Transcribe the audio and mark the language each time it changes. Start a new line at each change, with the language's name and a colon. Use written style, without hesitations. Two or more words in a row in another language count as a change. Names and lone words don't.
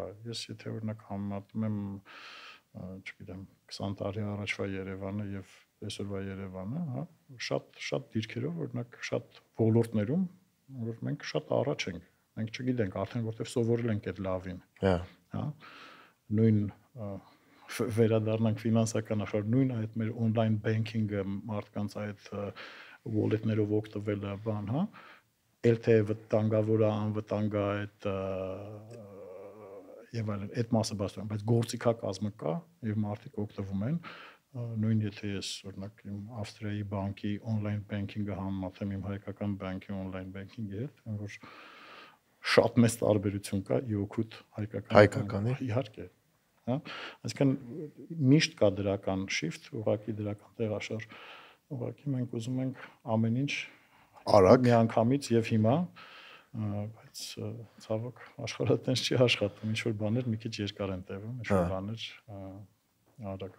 Armenian: Ես եթե օրինակ համեմատում եմ, չգիտեմ, 20 տարի առաջվա Երևանը եւ այսօրվա Երևանը, հա, շատ դիրքերով, օրինակ, շատ ոլորտներում, որ մենք շատ առաջ ենք։ Մենք չգիտենք, արդեն որտեվ սովորել ենք այդ լավին։ Հա։ Նույն վերադառնանք ֆինանսական աշխարհ, նույն այդ մեր
English: on-line banking-
Armenian: ը, մարդկանց այդ wallet-ներով օգտվելը, բան, հա, LTE վտանգավոր է, անվտանգ է, այդ եւ այլն, այդ մասը բացվում, բայց գործիքակազմը կա եւ մարդիկ օգտվում են։ Նույն եթե ես օրինակ իմ Ավստրիայի բանկի
English: on-line banking-
Armenian: ը համեմատեմ իմ հայկական բանկի
English: on-line banking-
Armenian: ի հետ, որ շատ մեծ տարբերություն կա իօքուտ հայկականի, իհարկե, հա, այսինքն միշտ կա դրական shift, ուղղակի դրական տեղաշարժ, ուղղակի մենք ուզում ենք ամեն ինչ արագ միանգամից եւ հիմա, բայց ցավոք աշխարհը տենց չի աշխատում, ինչ որ բաներ մի քիչ երկար են տևում, ինչ որ բաներ արագ։